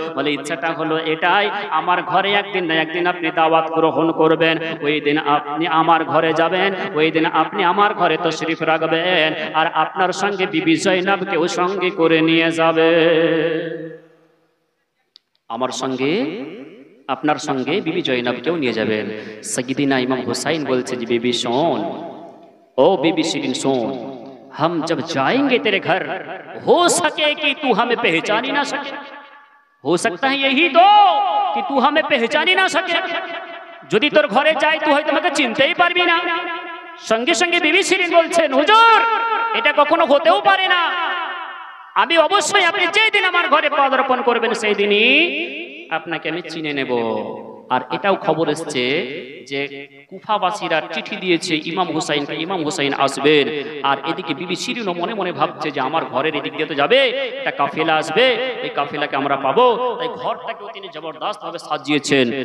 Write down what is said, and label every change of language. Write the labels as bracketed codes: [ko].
[bn] বলে ইচ্ছাটা হলো এটাই, আমার ঘরে একদিন না একদিন আপনি দাওয়াত গ্রহণ করবেন, ওই দিন আপনি আমার ঘরে যাবেন, ওই দিন আপনি আমার ঘরে তাশরীফ রাখবেন, আর আপনার সঙ্গে বিবি জয়নাবকেও সঙ্গে করে নিয়ে যাবে। আমার সঙ্গে আপনার সঙ্গে বিবি জয়নাবকেও নিয়ে যাবেন। সাইয়্যিদিনা ইমাম হুসাইন বলছে যে বিবি শোন, [hi] ओ बीबी शिरीन सुन, हम जब जाएंगे तेरे घर हो सके कि तू हमें पहचान ही ना सके, हो सकता है यही तो कि तू हमें पहचान ही ना सके, [bn] যদি তোর ঘরে যাই তুই হয়তো আমাকে চিনতেই পারবি না। সঙ্গে সঙ্গে বিবি শিরিন বলছেন, হুজুর এটা কখনো হতেও পারে না, আমি অবশ্যই আপনি যেই দিন আমার ঘরে পদার্পণ করবেন সেই দিনই আপনাকে আমি চিনে নেব। আর এটাও খবর এসছে যে কুফাবাসীরা চিঠি দিয়েছে ইমাম হুসাইনকে, ইমাম হুসাইন আসবেন, আর এদিকে বিবি শিরিনও মনে মনে ভাবছে যে আমার ঘরের এদিক দিয়ে তো যাবে, একটা কাফেলা আসবে, এই কাফেলাকে আমরা পাবো, তাই ঘরটাকেও তিনি জবরদস্ত ভাবে সাজিয়েছেন।